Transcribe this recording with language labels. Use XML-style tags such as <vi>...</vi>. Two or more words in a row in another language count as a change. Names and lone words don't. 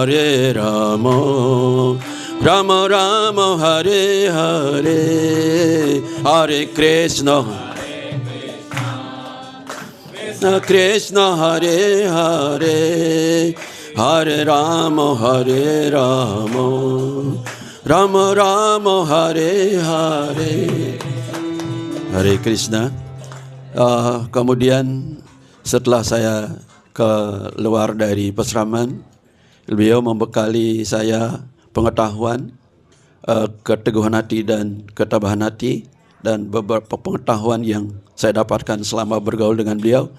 <sa>Rama Rama, Hare Hare, Hare Krishna, Krishna Krishna, Hare Hare, Hare Rama, Rama Rama, Hare Hare. Hare Krishna.</sa> <id>Kemudian setelah saya keluar dari pesraman, beliau membekali saya pengetahuan, keteguhan hati dan ketabahan hati, dan beberapa pengetahuan yang saya dapatkan selama bergaul dengan beliau.</id>